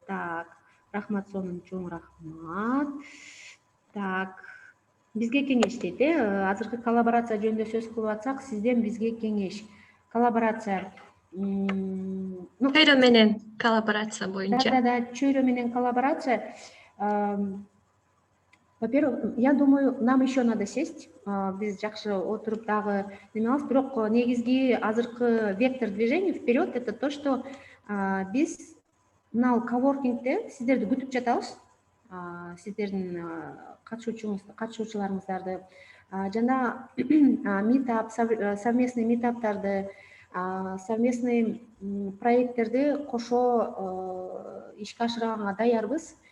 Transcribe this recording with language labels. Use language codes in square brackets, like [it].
[ky] Так, рахмат, сонун чоң рахмат. Так, бизге кеңеш дейт, азыркы коллаборация жөнүндө сөз кылып атсак, сизден бизге кеңеш. Коллаборация. Чөйрө менен коллаборация боюнча. Да, чөйрө менен коллаборация. [ru] Во-первых, я думаю, нам еще надо сесть. [ky] Биз жакшы отуруп дагы неме алабыз. Бирок негизги азыркы [ru] вектор движения вперед — это то, что [ky] биз мына коворкингде сиздерди күтүп жатабыз. Сиздердин катышуучуларыңыздарды жана митап, совместный митаптарды, совместный проекттерди кошо ишке ашырганга даярбыз.